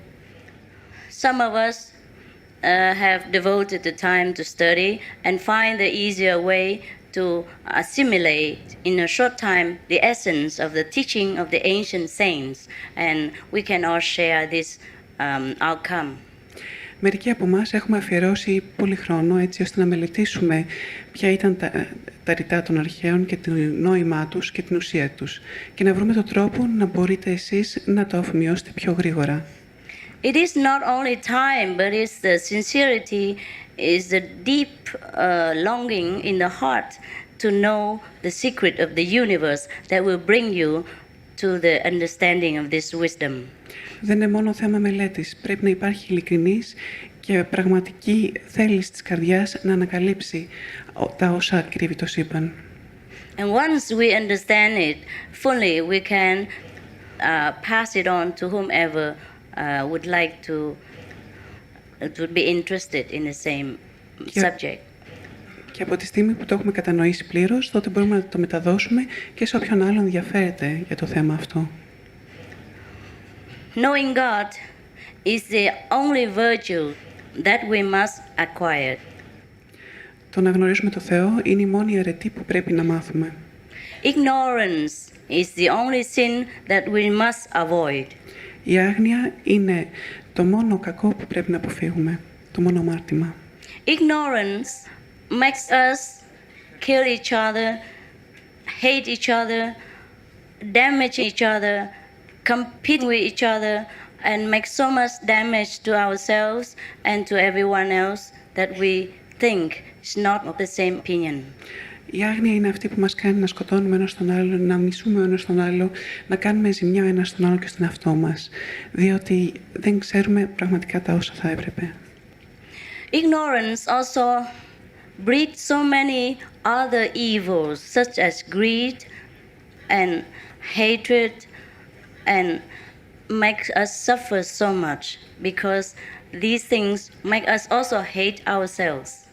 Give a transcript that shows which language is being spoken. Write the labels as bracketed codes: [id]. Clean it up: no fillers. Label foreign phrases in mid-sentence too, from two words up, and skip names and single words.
[en] Some of us have devoted the time to study and find the easier way to assimilate in a short time the essence of the teaching of the ancient saints, and we can all share this outcome. [el] Μερικοί από εμάς έχουμε αφιερώσει πολύ χρόνο έτσι ώστε να μελετήσουμε ποια ήταν τα ρητά των αρχαίων και το νόημά τους και την ουσία τους, και να βρούμε τον τρόπο να μπορείτε εσείς να το αφομοιώσετε πιο γρήγορα. [en] It is not only time, but it's the sincerity, is the deep longing in the heart to know the secret of the universe that will bring you to the understanding of this wisdom. [el] Δεν είναι μόνο θέμα μελέτης. Πρέπει να υπάρχει ειλικρινής και πραγματική θέληση της καρδιάς να ανακαλύψει τα όσα κρύβει το σύμπαν. [en] And once we understand it fully, we can pass it on to whomever would like to be interested in the same subject. [el] Και από τη στιγμή που το έχουμε κατανοήσει πλήρως, τότε μπορούμε να το μεταδώσουμε και σε όποιον άλλον ενδιαφέρεται για το θέμα αυτό. [en] Knowing God is the only virtue that we must acquire. [el] Το να γνωρίζουμε το Θεό είναι η μόνη αρετή που πρέπει να μάθουμε. [en] Ignorance is the only sin that we must avoid. [el] Η άγνοια είναι το μόνο κακό που πρέπει να αποφύγουμε, το μόνο αμάρτημα. [en] Ignorance makes us kill each other, hate each other, damage each other, compete with each other, and make so much damage to ourselves and to everyone else that we think is not of the same opinion. [el] Η άγνοια είναι αυτή που μας κάνει να σκοτώνουμε ένας τον άλλο, να μισούμε ένας τον άλλο, να κάνουμε ζημιά ένας τον άλλο και στον εαυτό μας, διότι δεν ξέρουμε πραγματικά τα όσα θα έπρεπε. [en] Ignorance also breeds so many other evils, such as greed and hatred, and makes us suffer so much, because these things make us also hate ourselves.